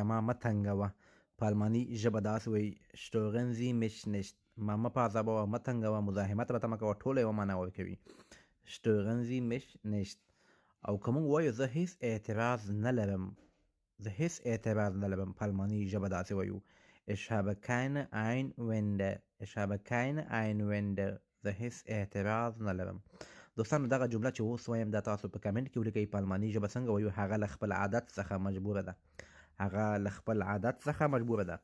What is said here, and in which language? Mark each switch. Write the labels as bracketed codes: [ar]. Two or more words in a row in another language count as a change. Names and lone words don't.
[ps] ما مه تنګوه، په الماني ژبه داسې وایي [de] stören Sie mich nicht، [ps] ما مه په عذابوه، مه تنګوه، مزاحمت راته مه کوه، ټوله یوه معنا ورکوي [de] stören Sie mich nicht. [ps] او که موږ وایو زه هیڅ اعتراض نه لرم، زه هیڅ اعتراض نه لرم، په الماني ژبه داسې وایو [de] ich habe keine Einwände، ich habe keine Einwände، [ps] زه هیڅ اعتراض نه لرم. دوستانو دغه جمله چې اوس وایم دا تاسو په کمنټ کې ولیکئ په الماني ژبه څنګه وایو. هغه له خپل عادت څخه مجبوره ده، هغه له خپل عادت څخه مجبوره ده.